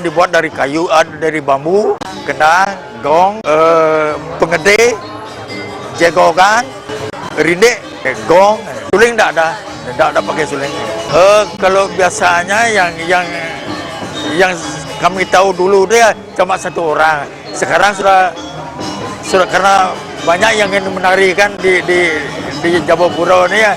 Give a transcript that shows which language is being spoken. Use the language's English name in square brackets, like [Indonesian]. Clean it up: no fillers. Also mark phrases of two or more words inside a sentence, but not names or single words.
[Indonesian] dibuat dari kayu, dari bambu, kendang, gong, pengede, jegokan, rindik, gong, suling tidak ada pakai suling. Kalau biasanya yang kami tahu dulu dia cuma satu orang. Sekarang sudah karena banyak yang ingin menarikan di Jabapura ini ya.